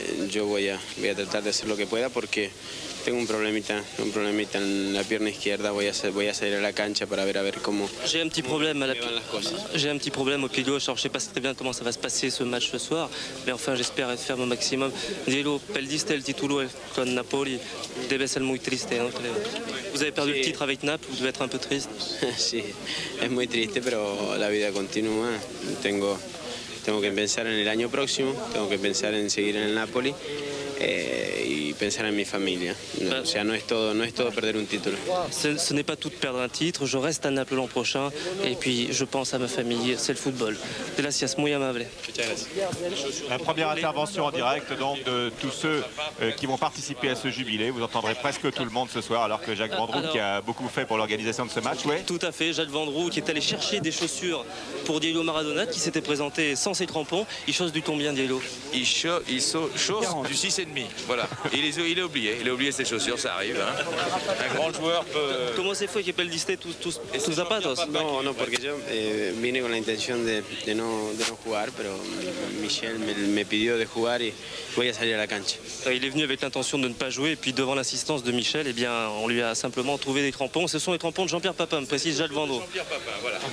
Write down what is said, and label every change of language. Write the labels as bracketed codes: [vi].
[es] Yo voy a tratar de hacer lo que pueda porque tengo un problemita en la pierna izquierda. Voy a salir a la cancha para ver [fr] comment. J'ai un petit problème J'ai un petit problème au pied gauche. Alors je sais pas très bien comment ça va se passer ce match ce soir, mais enfin j'espère faire mon maximum. [es] Diego, perdiste el título con Napoli. Debe ser muy triste, ¿no? [fr] Vous avez perdu le titre avec Naples, vous devez être un peu triste. [es] Sí, es muy triste, pero la vida continúa. Tengo que pensar en el año próximo, tengo que pensar en seguir en el Napoli y pensar en mi familia. O sea, no es todo perder un título. [fr] Ce n'est pas tout de perdre un titre, je reste à Naples l'an prochain et puis je pense à ma famille, c'est le football. [es] Gracias, muy amable. [fr] La première intervention en direct donc de tous ceux qui vont participer à ce jubilé. Vous entendrez presque tout le monde ce soir alors que Jacques Vendroux qui a beaucoup fait pour l'organisation de ce match. Ouais. Tout à fait, Jacques Vendroux qui est allé chercher des chaussures pour Diego Maradona qui s'était présenté sans ses crampons. Il chose du combien, Diego? Il chose du 6,5. Voilà. Il a oublié ses chaussures, ça arrive. Hein. Un grand joueur peut... Comment [es] se fue que perdiste tus zapatos? No, porque yo vine con la intención de no jugar, pero Michel me pidió de jugar y voy a salir a la cancha. [fr] Il est venu avec l'intention de ne pas jouer et puis devant l'insistance de Michel, eh bien, on lui a simplement trouvé des crampons. Ce sont les crampons de Jean-Pierre Papin, me précise Jacques Vendroux. Jean-Pierre Papin, voilà.